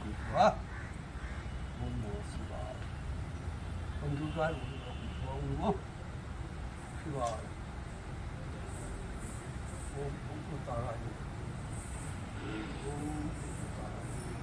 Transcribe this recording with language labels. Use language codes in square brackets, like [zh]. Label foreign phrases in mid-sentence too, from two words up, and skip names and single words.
[sa] বাহ ওম নমঃ শিবায় ওম দুর্গায় ওম নমঃ শিবায় ওম তারায় ওম তারায়